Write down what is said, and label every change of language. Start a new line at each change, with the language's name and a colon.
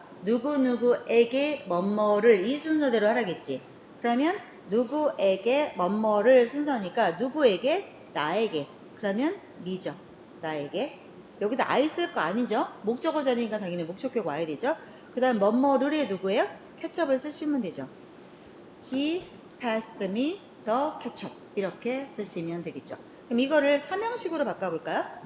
Korean: 누구누구에게 뭐뭐를 이 순서대로 하라겠지. 그러면 누구에게 뭐뭐를 순서니까 누구에게? 나에게. 그러면 me죠. 나에게. 여기다 I 쓸 거 아니죠? 목적어 자리니까 당연히 목적격 와야 되죠. 그 다음 뭐뭐를의 누구예요? 케첩을 쓰시면 되죠.
English: He passed me the ketchup.
Korean: 이렇게 쓰시면 되겠죠. 그럼 이거를 삼형식으로 바꿔볼까요?